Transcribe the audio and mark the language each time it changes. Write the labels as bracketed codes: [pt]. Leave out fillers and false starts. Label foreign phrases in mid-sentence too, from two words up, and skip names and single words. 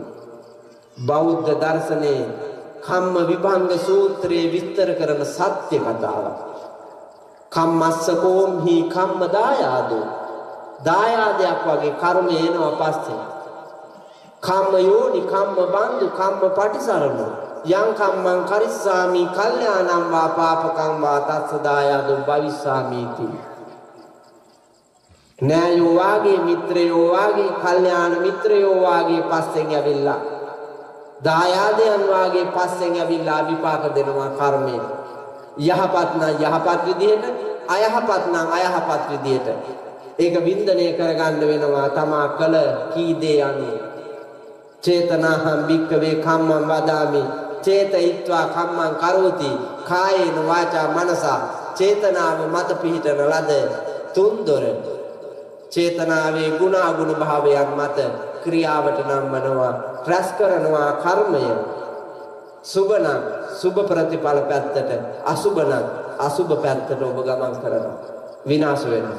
[si] බෞද්ධ දර්ශනයේ කම්ම විභංග සූත්‍රයේ විස්තර කරන සත්‍ය කතාවක්. [pi] කම්මස්ස කෝම්හි කම්ම දායාදෝ. [si] දායාදයක් වගේ කර්මය එනවා පස්සේ. [pi] කම්ම යෝනි කම්ම බන්දු කම්ම පටිසරණ. යං කම්මං කරිස්සාමි කල්යාණං වා පාපකං වා තස්ස දායාදෝ භවිස්සාමිති. [si] නෑයෝ වාගේ මිත්‍රයෝ වාගේ කල්යාණ මිත්‍රයෝ වාගේ පස්සෙන් ඇවිල්ලා දායාදයන් වාගේ පස්සෙන් ඇවිල්ලා විපාක දෙනවා කර්මයෙන්. යහපත් නම් යහපත් විදියට, අයහපත් නම් අයහපත් විදියට. ඒක වින්දනය කරගන්න වෙනවා තමා කළ කී දේ අනුව. [pi] චේතනාහං භික්ඛවේ කම්මං වදාමි චේතයිත්වා කම්මං කරෝති කායේන වාචා මනසා. [si] චේතනාව මත පිහිටන ලද තුන්දොර චේතනාවේ ගුණාගුණ භාවයන් මත ක්‍රියාවට නම්වනවා, රැස් කරනවා කර්මය. සුබ නම් සුබ ප්‍රතිඵල පැත්තට, අසුබ නම් අසුබ පැත්තට ඔබ ගමන් කරනවා, විනාශ වෙනවා.